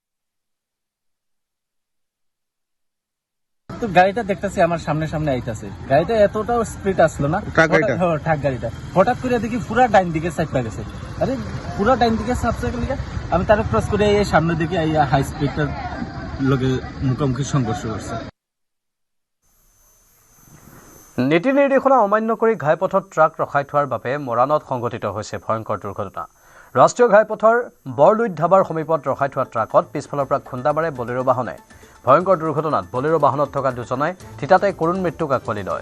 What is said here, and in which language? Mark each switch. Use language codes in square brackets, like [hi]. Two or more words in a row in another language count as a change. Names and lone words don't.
[bn] তো গাড়িটা দেখতেছি আমার সামনে আইতাছে, গাড়িটা এতটাও স্পিড আসলো না, ট্রাক গাড়িটা হঠাৎ করে দেখি পুরা ডাইন দিকে সাইড গেছে। আরে পুরা ডাইন দিকে সাপসে আমি তার ক্রস করে এই সামনে দিকে হাই স্পিডটার লগে মুখোমুখি সংঘর্ষ করছে। [as] নীতি নিৰ্দেশনা অমান্য কৰি ঘাইপথত ট্ৰাক ৰখাই থোৱাৰ বাবে মৰাণত সংঘটিত হৈছে ভয়ংকৰ দুৰ্ঘটনা। ৰাষ্ট্ৰীয় ঘাইপথৰ বৰলুইত ধাবাৰ সমীপত ৰখাই থোৱা ট্ৰাকত পিছফালৰ পৰা খুন্দা মাৰে বলেৰো বাহনে। ভয়ংকৰ দুৰ্ঘটনাত বলেৰো বাহনত থকা 2 জনে থিতাতে কৰুণ মৃত্যুক আঁকোৱালি লয়।